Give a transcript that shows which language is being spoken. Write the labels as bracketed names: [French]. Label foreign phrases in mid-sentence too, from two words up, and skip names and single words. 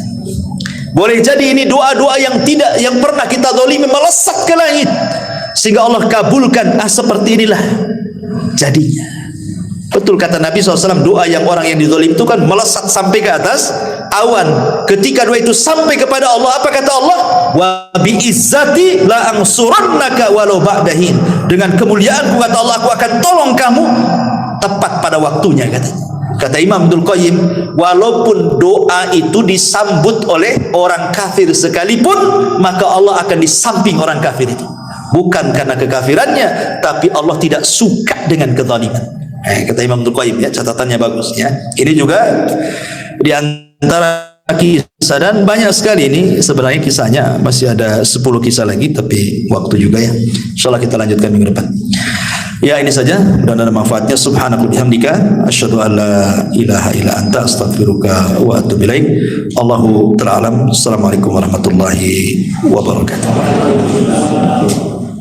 [Indonesian] Boleh jadi ini doa-doa yang pernah kita zalimi melesat ke langit sehingga Allah kabulkan. Seperti inilah jadinya. Betul kata Nabi SAW, doa yang orang yang dizalim itu kan melesat sampai ke atas awan. Ketika doa itu sampai kepada Allah, apa kata Allah? [Arabic] وبعزتي لأنصرنك ولو بعد حين. [Indonesian] Dengan kemuliaanku kata Allah, aku akan tolong kamu tepat pada waktunya katanya. Kata Imam Abdul Qayyim, walaupun doa itu disambut oleh orang kafir sekalipun, maka Allah akan disamping orang kafir itu. Bukan karena kekafirannya, tapi Allah tidak suka dengan kezaliman. Kata Imam Abdul Qayyim ya, catatannya bagus ya. Ini juga di antara kisah, dan banyak sekali ini sebenarnya kisahnya, masih ada 10 kisah lagi tapi waktu juga ya. Insyaallah kita lanjutkan minggu depan. Ya ini saja, mudah-mudahan ada manfaatnya. [Arabic] سبحانك بحمدك أشهد أن لا إله إلا أنت أستغفرك وأتوب إليك. الله تعالى أعلم. السلام عليكم ورحمة الله وبركاته.